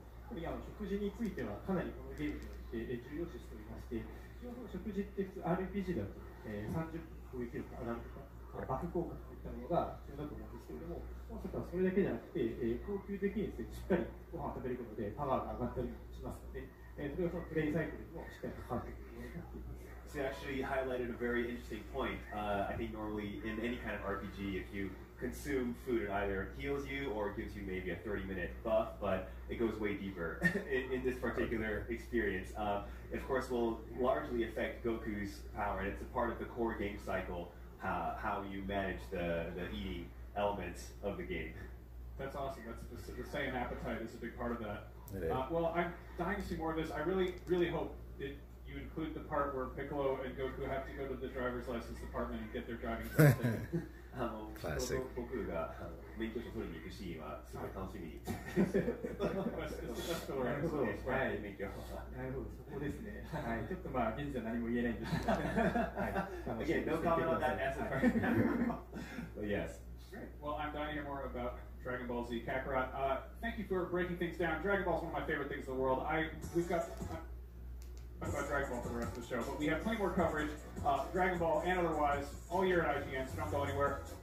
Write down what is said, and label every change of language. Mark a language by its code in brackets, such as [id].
[ja] これ食事についてはかなりこのゲームにおいて重要視しておりまして、食事って普通 RPG だと、30分攻撃力上がるとか、バフ効果といったものが必要だと思うんですけれども、まさかそれだけじゃなくて、高級的にですね、しっかりご飯を食べることでパワーが上がったりしますので、それがそのプレイサイクルにもしっかり関わってくるようになっています。 [en] So you actually highlighted a very interesting point. I think normally in any kind of RPG, if you consume food, it either heals you or gives you maybe a 30-minute buff, but it goes way deeper in this particular experience. Of course, will largely affect Goku's power, and it's a part of the core game cycle, how you manage the eating elements of the game. That's awesome. That's the Saiyan appetite is a big part of that. It is. Well, I'm dying to see more of this. I really, really hope that you include the part where Piccolo and Goku have to go to the driver's license department and get their driving test taken. [ja] 僕が免許証取りに行くシーンはすごい楽しみに。なるほど、はい、免許。なるほど、そこですね。はい、ちょっとまあ現在何も言えないんですけど。はい。 [en] Again, no comment on that as of right now. But yes. Great. Well, I'm dying to hear more about Dragon Ball Z Kakarot. Thank you for breaking things down. Dragon Ball is one of my favorite things in the world. We've got about Dragon Ball for the rest of the show, but we have plenty more coverage, Dragon Ball and otherwise, all year at IGN, so don't go anywhere.